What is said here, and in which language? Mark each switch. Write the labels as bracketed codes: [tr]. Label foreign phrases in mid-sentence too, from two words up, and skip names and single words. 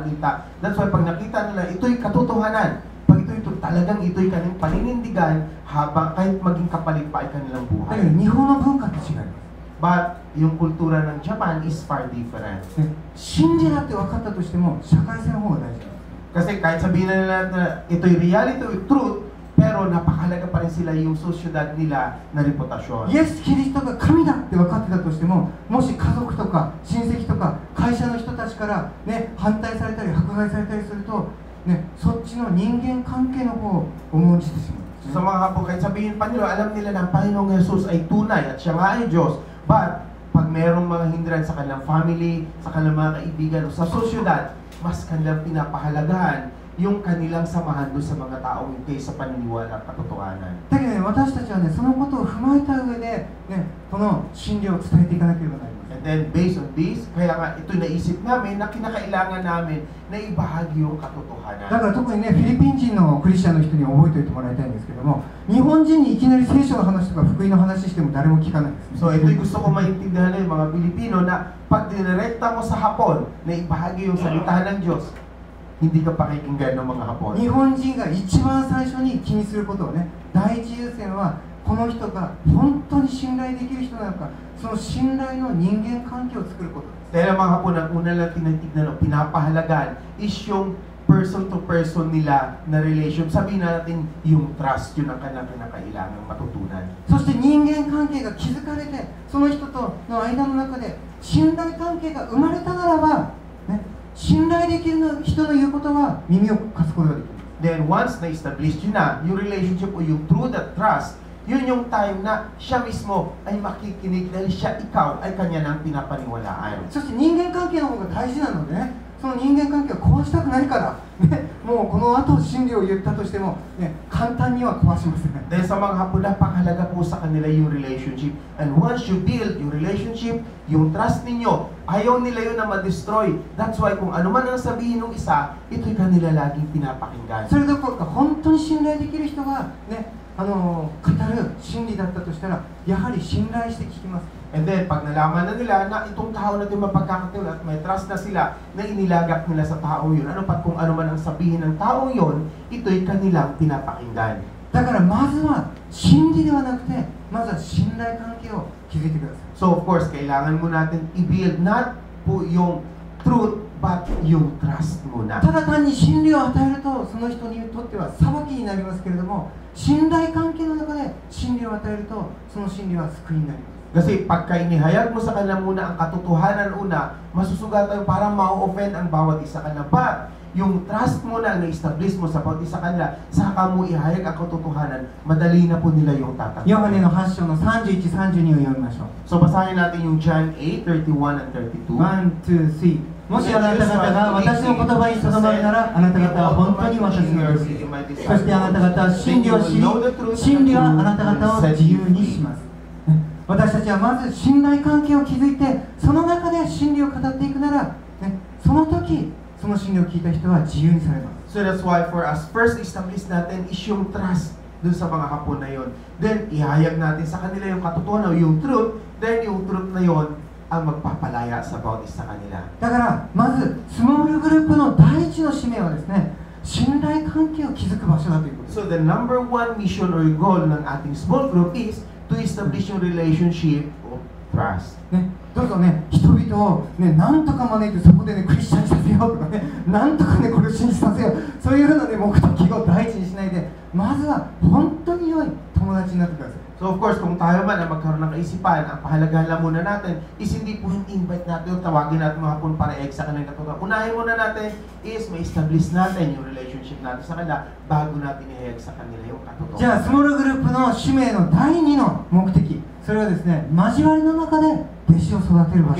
[en] That's why [tl] pag nakita nila, ito'y katotohanan. Pag ito'y talagang ito'y kanilang paninindigan habang kahit maging kapalit pa ay kanilang [ja] だ [tl] buhay. [ja] けど日本の文化って違います。 [tl] But yung kultura ng Japan [en] is far different. [ja] ね、真理だって分かったとしても社会性の方が大事なんです。 [tl] Kasi kahit sabihin na nila na ito'y reality, ito'y truth, pero napakalaga pa rin sila yung sosyedad nila na reputasyon. [ja] イエス・キリストが神だって分かってたとしても、もし家族とか親戚とか会社の人たちから、ね、反対されたり迫害されたりすると、ね、そっちの人間関係の方を重んじてしまうんです、ね。 [tl] Sa mga hapon, kahit sabihin pa nila, alam nila na ang Panginoong Jesus ay tunay at siya nga ay Diyos. But pag mayroong mga hindrance sa kanilang family, sa kanilang mga kaibigan o sa sosyedad, mas kanilang pinapahalagahan yung kanilang samahan doon sa mga taong kaysa paniniwala at katotohanan. [ja] だけどね、私たちはね、そのことを踏まえた上で、ね、この真理を伝えていかなければなりません。 [en] And then based on this, [tl] kaya nga ito naisip namin na kinakailangan namin na ibahagi yung [ja] だ [tl] katotohanan. [ja] から特にね、フィリピン人のクリスチャンの人に覚えておいてもらいたいんですけども、日本人にいきなり聖書の話とか福音の話しても誰も聞かないです、ね。 [tl] So ito'y gusto ko maintindihan ng mga Pilipino na pag dinirekta mo sa Hapon na ibahagi yung salitahan ng Diyos, hindi ka pakikinggan ng mga Hapon. [ja] 日本人が一番最初に気にすることをね、第一優先はこの人が本当に信頼できる人なのか、その信頼の人間関係を作ることです。 [tl] Dahil ang mga Hapon, ang una lang tinitignan o pinapahalagan is yung [en] person to person [tl] nila na relation. Sabihin natin yung trust, yun ang kanilang kinakailangang matutunan. [ja] そして人間関係が築かれて、その人との間の中で信頼関係が生まれたならば、ね、信頼できる人の言うことは耳を貸すことができる。 [en] Then once [tl] na-establish yun na, yung relationship o yung [en] true that trust, [tl] yun yung time na siya mismo ay makikinig dahil siya, ikaw, ay kanya nang pinapaniwalaan. [ja] そして人間関係の方が大事なのでね、その人間関係を壊したくないから、ね、もうこの後真理を言ったとしても、ね、簡単には壊しません。 [tl] Dahil sa mga Hapon, napakahalaga po sa kanila yung relationship. [en] And once you build [tl] yung relationship, yung trust ninyo, ayaw nila yun na ma-destroy. [en] That's why [tl] kung ano man ang sabihin ng isa, ito'y kanila laging pinapakinggan. [ja] それどころか本当に信頼できる人が、ね、語る真理だったとしたら、やはり信頼して聞きます。 [en] And then, [tl] pag nalaman na nila na itong tao na ito mapagkakatiwala at may trust na sila na inilagak nila sa taong yun, ano pat kung ano man ang sabihin ng taong yun, ito'y kanilang pinapakinggan. [ja] だからまずは真理ではなくて、まずは信頼関係を築いてください。 [en] So of course, [tl] kailangan mo natin i-build not po yung truth, but yung trust muna. [ja] ただ単に真理を与えると、その人にとっては裁きになりますけれども、信頼関係の中で真理を与えると、その真理は救いになります。 [tl] Kasi pagka inihayag mo sa kanila muna ang katotohanan una, masusugatan parang ma-offend ang bawat isa kanila. But yung trust mo na na-establish mo sa bawat isa kanila, saka mo ihayag ang katotohanan, madali na po nila yung tatanggapin. [ja] ヨハネの8章の31、32を読みましょう。 [tl] So basahin natin yung John 8:31 and 32. [ja] 1、2、3。もしあなた方が私の言葉にとどまるなら、あなた方は本当に私の弟子です。そしてあなた方は真理を知り、真理はあなた方を自由にします。私たちはまず信頼関係を築いて、その中で真理を語っていくなら、ね、その時、その真理を聞いた人は自由にされます。 [en] So that's why for us, first establish [tl] natin is yung trust dun sa mga Hapon na yon. Then, ihayag natin sa kanila yung katotohanan, yung truth. Then, yung truth na yon ang magpapalaya sa bawat isa kanila. [ja] だからまずスモールグループの第一の使命はですね、信頼関係を築く場所だということです。 [en] So the number one mission or goal [tl] ng ating [en] small group is to establish yung relationship of trust. [ja] ね、どうぞね、人々を、ね、なんとか招いてそこでね、クリスチャンにさせようとかね、なんとかね、これを信じさせよう、そういうふうな、ね、目的を第一にしないで、まずは本当に良い友達になってください。 [en] So of course, [tl] kung tayo man ang magkaroon ng kaisipan, ang pahalagahan lang muna natin is hindi po yung invite natin o tawagin natin mga Hapon para i-ex sa kanilang katotohanan. Unahin muna natin is ma-establish natin yung relationship natin sa kanila bago natin i-ex sa kanila yung [ja] じゃあ [tl] katotohanan. [ja] スモールグループの使命の第2の目的、それはですね、交わりの中で弟子を育てる場所。